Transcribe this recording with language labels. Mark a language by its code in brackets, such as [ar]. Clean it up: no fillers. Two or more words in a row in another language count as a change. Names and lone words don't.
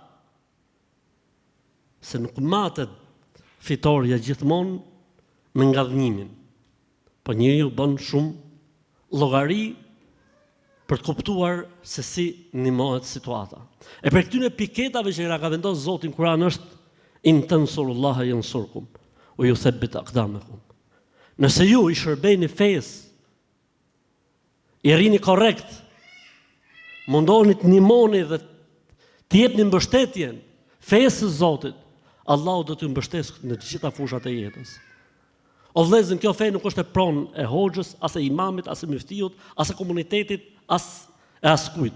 [sq] Se nuk matet fitorja gjithmonë me ngadhnimin. Po njeriu bën shumë llogari për të kuptuar se si ndihmohet situata. E për këtyre piketave që na ka vendosur Zoti në Kur'an është [ar] إن تنصروا الله ينصركم ويثبت أقدامكم. [sq] Nëse ju i shërbeni fesë, i rrini korrekt, mundoni të ndihmoni dhe të jepni mbështetjen fesë së Zotit, Allahu do t'ju mbështesë në të gjitha fushat e jetës. O vëllezër, kjo fe nuk është e pronë e hoxhës, as e imamit, as e muftiut, as e komunitetit, as e askujt.